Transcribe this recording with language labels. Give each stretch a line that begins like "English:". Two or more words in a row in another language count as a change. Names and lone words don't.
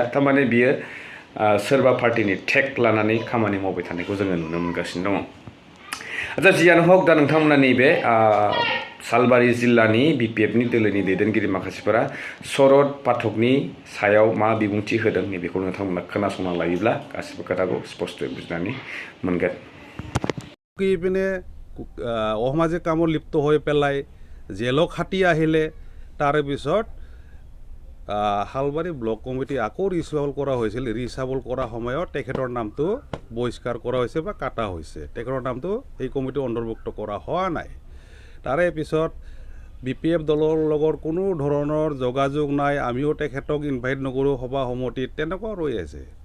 Bodo: थारमाने बियो सोरबा पार्टिनि टेक लानानै खामानि मावबाय थानायखौ जोङो नुनो मोनगासिनो दङ। आচ্ছা जियानो हक, दा नोंथांमोना नैबे सालबारि जिल्लानि BPFनि दोलोनि दैदेनगिरि माखासेफोरा शरद पाठकनि सायाव मा बिबुंथि होदों नैबेखौ नोंथांमोना खोनासंना लायोब्ला गासिबो खोथाखौ स्पष्टयै बुजिनानै मोनगोन।
Assamese: ইপিনে অসামাজিক কামত লিপ্ত হৈ পেলাই জেলক হাতি আহিলে, তাৰে পিছত হালবাৰী ব্লক কমিটি আকৌ ৰিচাবল কৰা হৈছিল ৰিচাবল কৰা সময়ত তেখেতৰ নামটো বহিষ্কাৰ কৰা হৈছে বা কাটা হৈছে তেখেতৰ নামটো এই কমিটি অন্তৰ্ভুক্ত কৰা হোৱা নাই তাৰে পিছত BPF দলৰ লগত কোনো ধৰণৰ যোগাযোগ নাই আমিও তেখেতক ইনভাইট নকৰোঁ সভা সমিতিত তেনেকুৱা ৰৈ আছে